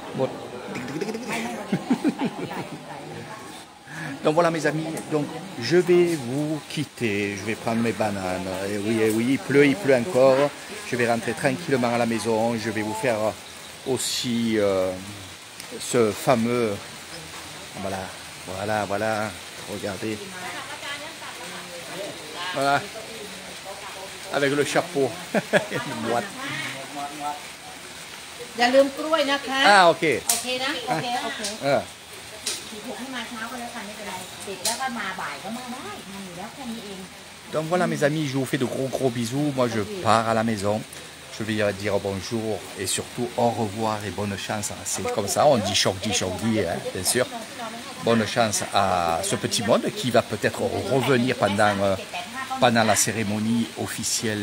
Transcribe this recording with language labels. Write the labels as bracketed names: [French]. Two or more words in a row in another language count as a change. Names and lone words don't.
[French] Donc voilà mes amis, donc je vais vous quitter, je vais prendre mes bananes, et oui, il pleut encore, je vais rentrer tranquillement à la maison, je vais vous faire aussi ce fameux, voilà, regardez, voilà, avec le chapeau, une boîte. [Thai] อย่าลืมกล้วยนะคะ [French] Ah ok. [Thai] โอเคนะโอเคถูกให้มาเช้าก็แล้วกันไม่เป็นไรติดแล้วก็มาบ่ายก็มาได้ทำอยู่แล้วแค่นี้เอง [French] Donc voilà mes amis, je vous fais de gros bisous. Moi je pars à la maison. Je vais dire bonjour et surtout au revoir et bonne chance. C'est comme ça, on dit chogdi, hein, bien sûr. Bonne chance à ce petit monde qui va peut-être revenir pendant la cérémonie officielle.